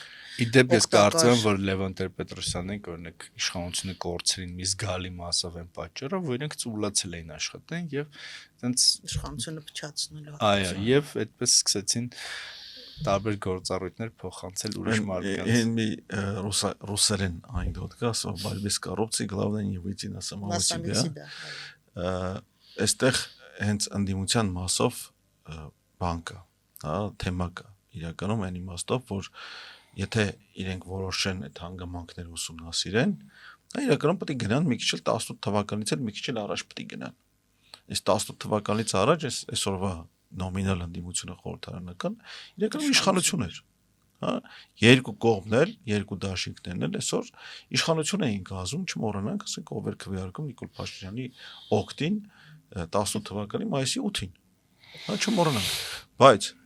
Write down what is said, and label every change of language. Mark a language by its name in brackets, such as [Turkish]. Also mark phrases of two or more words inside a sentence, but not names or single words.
[Armenian] Իդեպ ես կարծում եմ, որ Լևոն Տեր-Պետրոսյանն օրինակ իշխանությունը կորցրին մի զգալի մասով են պատճառով, որ իրենք ծուլացել էին աշխատեն եւ այտենց իշխանությունը փչացնելու։ Այո, եւ այդպես սկսեցին տարբեր գործառույթներ փոխանցել ուրիշ մարդկանց։ Են մի ռուսերեն անեկդոտ կա, ասում [Russian] «Борьбе с коррупцией главное не выйти на самого себя»։ [Armenian] Այստեղ հենց ընդդիմության մասով բան կա, հա, թեմա կա։ Իրականում այն իմաստով, որ եթե իրենք որոշեն այդ հանգամանքները ուսումնասիրեն, դա իրականում պետք է գնան մի քիչ էլ 18 թվականից էլ մի քիչ էլ առաջ պետք է գնան։ Այս 18 թվականից առաջ այսօրվա նոմինալ ընդդիմությունը խորհրդարանական իրականում իշխանություն էր, հա, երկու կողմներ, երկու դաշինքներն էլ այսօր իշխանություն էին կազմում, չմոռանանք, ասենք ով էր քվեարկում Նիկոլ Փաշինյանի օգտին 18 թվականի մայիսի 8-ին։ Հա չմոռանանք, բայց